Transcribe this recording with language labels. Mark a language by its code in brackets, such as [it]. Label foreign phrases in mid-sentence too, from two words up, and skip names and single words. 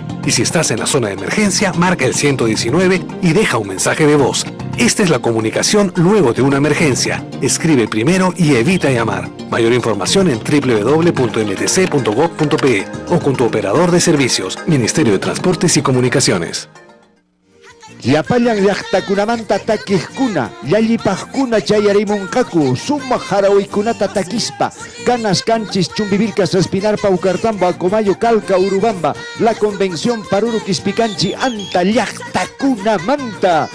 [es] Y si estás en la zona de emergencia, marca el 119 y deja un mensaje de voz. Esta es la comunicación luego de una emergencia. Escribe primero y evita llamar. Mayor información en www.mtc.gov.pe o con tu operador de servicios, Ministerio de Transportes y Comunicaciones. [qu] Llapallan llaqtakunamanta takiqkuna, llallipaqkuna chayarimunqaku, sumaq harawiykunata takispa, ganas canchis chumbivilcas respinarpa Ucartamba, Acomayo, Calca, Urubamba, la Convención Paruru Quispicanchi, anta llaqtakunamanta.